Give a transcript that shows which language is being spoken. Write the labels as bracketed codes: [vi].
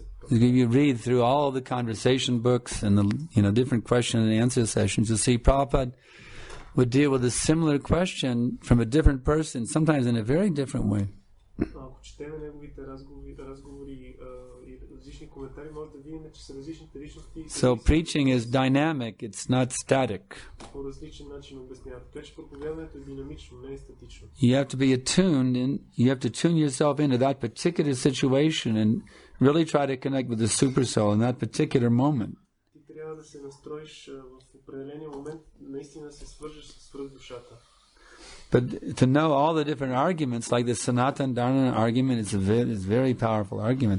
[en] If you read through all the conversation books and the different question and answer sessions, you'll see Prabhupada would deal with a similar question from a different person, sometimes in a very different way. [bg] Ако четеме неговите разговори и различни коментари, може да видим, че са различните личности. [en] So preaching is dynamic, it's not static. [bg] По различен начин обясняват. Така че проповядването е динамично, не е статично. [en] You have to be attuned, and you have to tune yourself into that particular situation and really try to connect with the super soul in that particular moment. [bg] Ти трябва да се настроиш в определения момент, наистина се свържеш с свръхдушата. [en] But to know all the different arguments, like the Sanatana Dharma argument, is a very powerful argument.